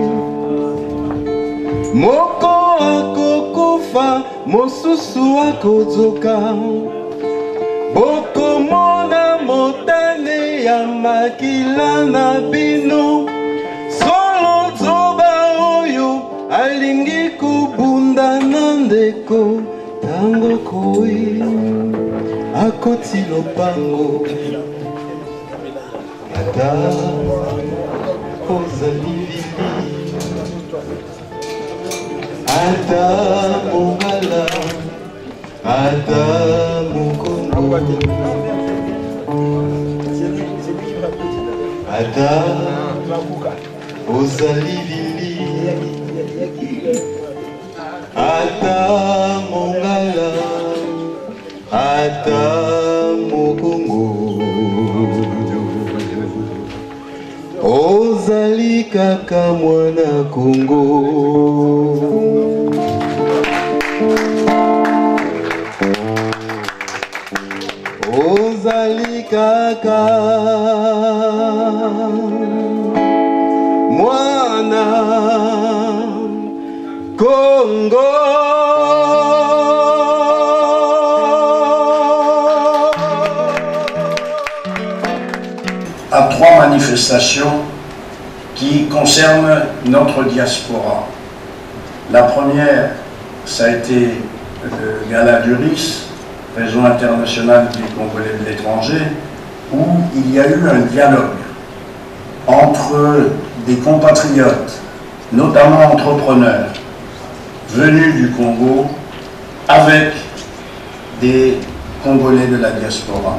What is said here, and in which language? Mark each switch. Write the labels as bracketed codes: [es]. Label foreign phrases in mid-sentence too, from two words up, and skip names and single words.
[ln] moko akokufa mosusu akozoka bokomona motane ya makila na bino solo zoba oyo alingi kubunda na ndeko tango koi akoti lopango Adam ozalivili Adam Mongala Adam Congo Adam ozalivili Adam Mongala Adam Congo ozali kaka mwana Kongo ozali kaka mwana Kongo [fr] à trois manifestations qui concernent notre diaspora. La première, ça a été le Gala du RIS, Réseau international des Congolais de l'étranger, où il y a eu un dialogue entre des compatriotes, notamment entrepreneurs, venus du Congo, avec des Congolais de la diaspora.